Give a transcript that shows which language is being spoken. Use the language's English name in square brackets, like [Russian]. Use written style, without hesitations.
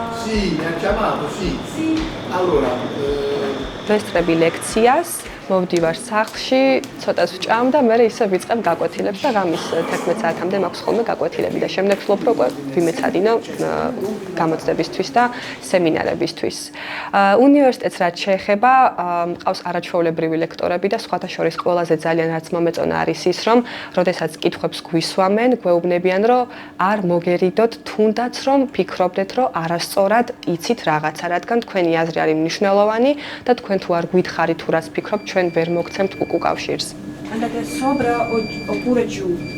[Italian] Sì, mi ha chiamato, sì. Sì. Allora, [Georgian] ვესწრები ლექციას მოვდივარ სახლში, ცოტას ვჭამ და მე ისე ვიწყებ გაკვეთილებს და ღამის 11 საათამდე მაქვს ხოლმე გაკვეთილები და შემდეგ ვფლობ როგორ ვიმეცადინო გამოცდებისთვის და სემინარებისთვის. უნივერსიტეტს რაც შეეხება, მყავს არაჩვეულებრივი ლექტორები და სხვათა შორის ყველაზე ძალიან რაც მომეწონა არის ის, რომ როდესაც კითხვებს გვისვამენ, გვეუბნებიან, რომ არ მოგერიდოთ, თუნდაც რომ ფიქრობდეთ, რომ არასწორად იცით რაღაცა, რადგან თქვენი აზრი არის მნიშვნელოვანი და თქვენ თუ არ გვითხარით თუ რას ფიქრობთ, ჩვენ ვერ მოგცემთ უკავშირს. [Italian] Andate sopra oppure giù?